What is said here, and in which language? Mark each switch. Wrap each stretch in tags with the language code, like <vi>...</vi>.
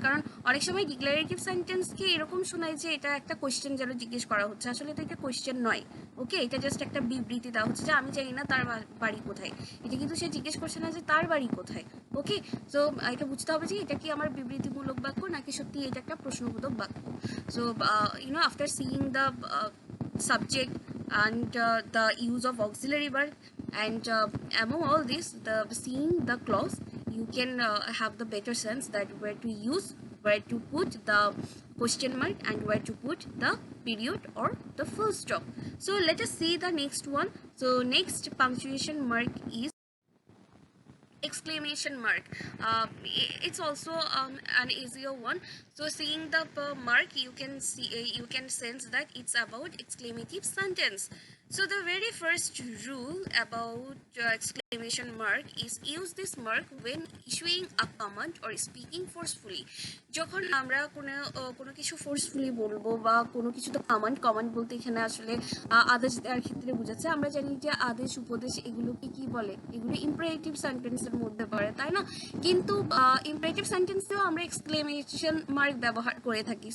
<bn>কারণ অনেক সময় ডিক্লারেটিভ সেন্টেন্সকে এরকম শোনায় যে এটা একটা কোশ্চেন যেন জিজ্ঞেস করা হচ্ছে, আসলে তো এটা কোশ্চেন নয়। ওকে, এটা জাস্ট একটা বিবৃতি দেওয়া হচ্ছে যে আমি জানি না তার বাড়ি কোথায়, এটা কিন্তু সে জিজ্ঞেস করছে না যে তার বাড়ি কোথায়। ওকে, সো এটা বুঝতে হবে যে এটা কি আমার বিবৃতিমূলক বাক্য নাকি সত্যি এটা একটা প্রশ্নবোধক বাক্য।</bn> <en>So after seeing the subject and the use of auxiliary verb and among all this, seeing the clause, you can have the better sense that where to put the question mark and where to put the period or the full stop. So let us see the next one. So next punctuation mark is exclamation mark. It's also an easier one. So seeing the mark you can sense that it's about exclamative sentence. So the very first rule about exclamation mark is use this mark when issuing a command or speaking forcefully.</en> <bn>যখন আমরা কোনো কিছু forcefully বলবো বা কোনো কিছু তো command বলতে এখানে আসলে আদেশ দেওয়ার ক্ষেত্রে বোঝাচ্ছে। আমরা জানি যে আদেশ উপদেশ এগুলোকে কি বলে, এগুলো ইম্পারেটিভ সেন্টেন্সের মধ্যে পড়ে, তাই না? কিন্তু ইম্পারেটিভ সেন্টেন্সেও আমরা এক্সক্লেমেশন মার্ক ব্যবহার করে থাকি।</bn>